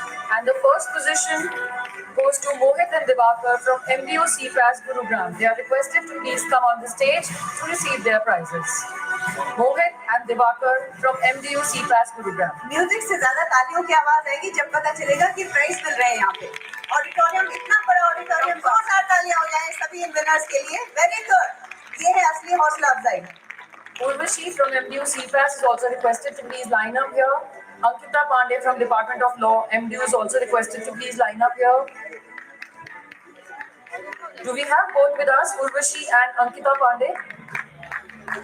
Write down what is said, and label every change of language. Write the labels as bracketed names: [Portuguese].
[English] And the first position goes to Mohit and Divakar from MDO CPAS Gurugram. They are requested to please come on the stage to receive their prizes. Mohit and Divakar from MDO CPAS Gurugram. [Hindi] Music से ज्यादा तालियों की आवाज आएगी जब पता चलेगा कि प्राइज मिल रहे हैं यहाँ पे। ऑडिटोरियम इतना बड़ा ऑडिटोरियम, जोरदार तालियां हो जाएं सभी इन विनर्स के लिए। [English] very good, [Hindi] ये है असली हौसला अफजाई। [English] Urvashi from MDU CPAS is also requested to please line up here. Ankita Pandey from Department of Law, MDU is also requested to please line up here. Do we have both with us, Urvashi and Ankita Pandey?